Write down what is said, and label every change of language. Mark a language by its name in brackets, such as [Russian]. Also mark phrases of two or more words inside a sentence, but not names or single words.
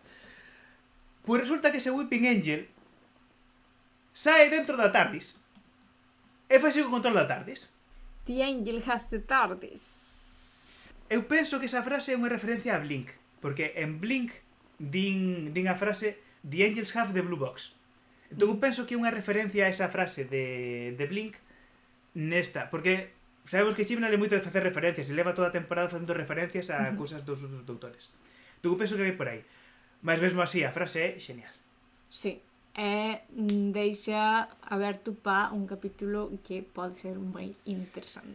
[Galician] Pois resulta que ese Weeping Angel sae dentro da TARDIS e faise o control da TARDIS. [English] The Angel has the TARDIS. [Galician] Eu penso que esa frase é unha referencia a Blink, porque en Blink din a frase [English] The Angels have the blue box. [Galician] Entón eu penso que é unha referencia a esa frase de Blink nesta, porque sabemos que Chibnall é moito de facer referencias e leva toda a temporada facendo referencias a cousas dos outros doutores. Entón eu penso que vai por aí. Mas mesmo así, a frase é genial. Sí, e deixa aberto pa un capítulo que pode ser moi interesante.